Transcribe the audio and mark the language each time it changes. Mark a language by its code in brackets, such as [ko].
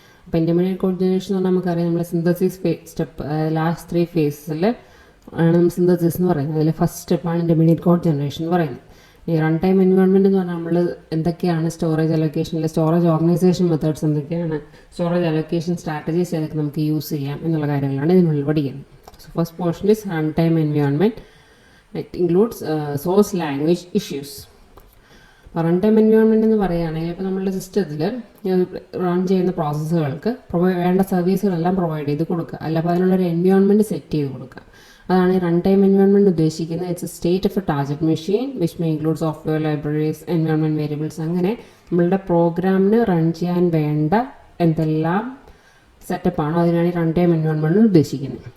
[ml] അപ്പോൾ intermediate code generation എന്ന് പറഞ്ഞാൽ നമുക്കറിയാം, നമ്മൾ സിന്തസിസ് സ്റ്റെപ്പ് ലാസ്റ്റ് 3 ഫേസിൽ ആണ് നമ്മൾ സിന്തസിസ് എന്ന് പറയുന്നത്. അതിൽ ഫസ്റ്റ് സ്റ്റെപ്പാണ് ഇൻ്റർമീഡിയറ്റ് കോഡ് ജനറേഷൻ എന്ന് പറയുന്നത്. ഈ റൺ ടൈം എൻവയോൺമെൻറ്റ് എന്ന് പറഞ്ഞാൽ നമ്മൾ എന്തൊക്കെയാണ് സ്റ്റോറേജ് അലൊക്കേഷനിൽ സ്റ്റോറേജ് ഓർഗനൈസേഷൻ മെത്തേഡ്സ് എന്തൊക്കെയാണ്, സ്റ്റോറേജ് അലൊക്കേഷൻ സ്ട്രാറ്റജീസ് ഏതൊക്കെ നമുക്ക് യൂസ് ചെയ്യാം എന്നുള്ള കാര്യങ്ങളാണ് ഇതിനുള്ളിൽ പഠിക്കുന്നത്. [en] So first portion is runtime environment. It includes source language issues. [ml] Runtime environment എന്ന് പറയുകയാണെങ്കിൽ ഇപ്പോൾ നമ്മളുടെ സിസ്റ്റത്തിൽ റൺ ചെയ്യുന്ന പ്രോസസ്സുകൾക്ക് വേണ്ട സർവീസുകളെല്ലാം പ്രൊവൈഡ് ചെയ്ത് കൊടുക്കുക, അല്ല അപ്പോൾ അതിനുള്ളൊരു എൻവയോൺമെൻറ്റ് സെറ്റ് ചെയ്ത് കൊടുക്കുക. അതാണ് ഈ റൺടൈം എൻവയോൺമെൻറ്റ് ഉദ്ദേശിക്കുന്നത്. [en] it's a state of a target machine which may include software libraries, environment variables, [ml] അങ്ങനെ നമ്മളുടെ പ്രോഗ്രാമിന് റൺ ചെയ്യാൻ വേണ്ട എന്തെല്ലാം സെറ്റപ്പാണോ അതിനാണ് ഈ റൺ ടൈം എൻവയോൺമെൻറ്റ് ഉദ്ദേശിക്കുന്നത്.